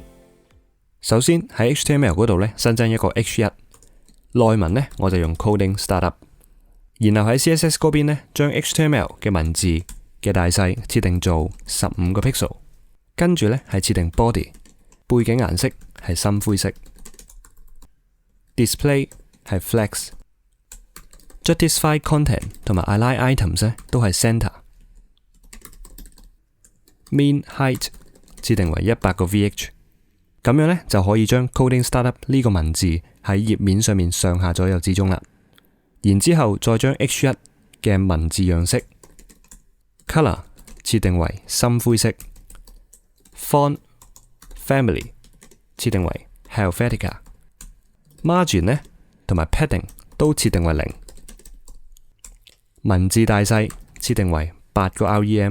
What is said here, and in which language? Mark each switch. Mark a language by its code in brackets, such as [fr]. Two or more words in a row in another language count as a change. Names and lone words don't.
[yue] 首先喺 HTML 嗰度新增一個 H1， 內文我就用 Coding Startup， 然後喺 CSS 嗰邊將 HTML 嘅文字嘅大細設定做15個 pixel， 跟住係設定 body， 背景顏色係深灰色， display 係 flex， [en] justify content [yue] 同埋 [en] align items [yue] 都係 center， [en] mean height [yue] 設定為100個 VH， 咁樣就可以將 Coding Startup 呢個文字喺頁面上面上下左右之中啦。然之後再將 H1 嘅文字樣式 color 設定為深灰色， [en] font family [yue] 設定為 Helvetica， margin 同埋 padding 都設定為0，文字大細設定為8個 REM。